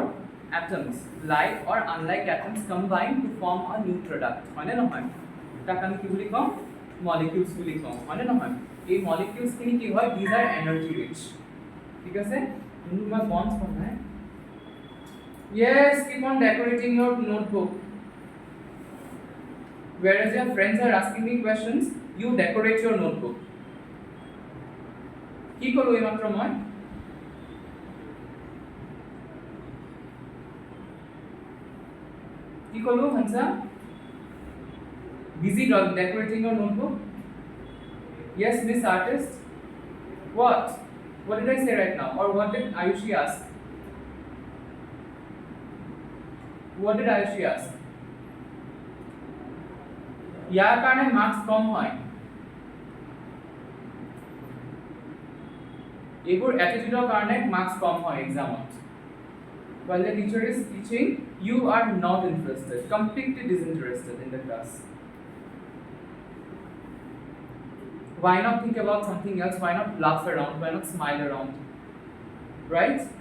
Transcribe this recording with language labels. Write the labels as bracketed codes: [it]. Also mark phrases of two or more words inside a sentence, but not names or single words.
[en] atoms like or unlike atoms combine to form a new product, [as] হয়নে নহয়, তাক আমি কি বুলি কওঁ, molecules বুলি কওঁ, হয়নে নহয়, এই molecules খিনি কি হয়, [en] these are energy rich, [as] ঠিক আছে, মই bonds বনাই, [en] yes, keep on decorating your notebook, whereas your friends are asking me questions, you decorate your notebook, [as] কি কৰো এইমাত্ৰ মই, কি কলো হানসা, [en] busy decorating your notebook, yes miss artist, what did I say right now, or what did Ayushi ask, what did Ayushi ask, [as] ইয়াৰ কাৰণে মার্কস কম হয়, এইবোৰ অ্যাটিটিউডৰ কাৰণে মার্কস কম হয় এক্সামত, [en] while the teacher is teaching you are not interested, completely disinterested in the class, why not think about something else, why not laugh around, why not smile around, right?